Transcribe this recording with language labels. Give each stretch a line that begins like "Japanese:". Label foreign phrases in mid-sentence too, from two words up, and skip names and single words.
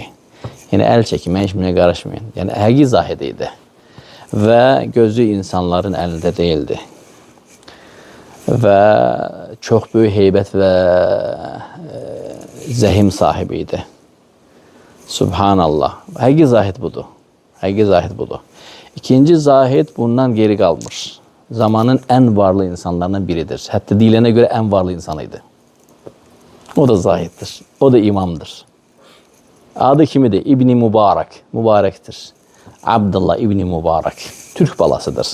Azerbaijani: Yəni əl çəkin, mən işimə qarışmayın. Yəni həqiqi zahid idi və gözü insanların əlində değildi. Və çox böyük heybət və zəhim sahibi idi. Subhanallah. Həqiqi zahid budur. Həqiqi zahid budur. İkinci zahid bundan
Turkish: geri kalmış. Zamanın en varlı insanlarından biridir. Hatta dilene göre en varlı insanıydı.
Azerbaijani: O da zahiddir. O da imamdır. Adı kimidir? İbni Mübarek. Mübarektir. Abdullah İbni Mübarek. Türk balasıdır.